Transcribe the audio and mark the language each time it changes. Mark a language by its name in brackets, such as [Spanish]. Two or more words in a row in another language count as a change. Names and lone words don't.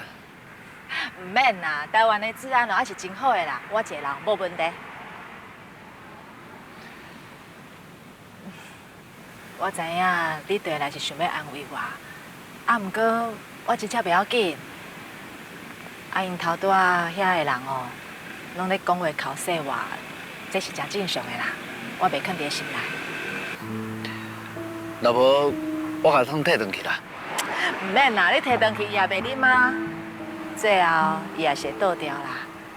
[Min Nan Chinese] 唔免啦，台灣的治安還是真好的啦，我一個人無問題。我知影你回來是想要安慰我，不過我真正不要緊。因頭拄仔遐個人哦，攏咧講話口說話，這是真正常的啦，我袂囥佇心內。若無，我甲湯摕轉去啦。唔免啦，你摕轉去伊也袂啉啊，最後伊也是會倒掉啦。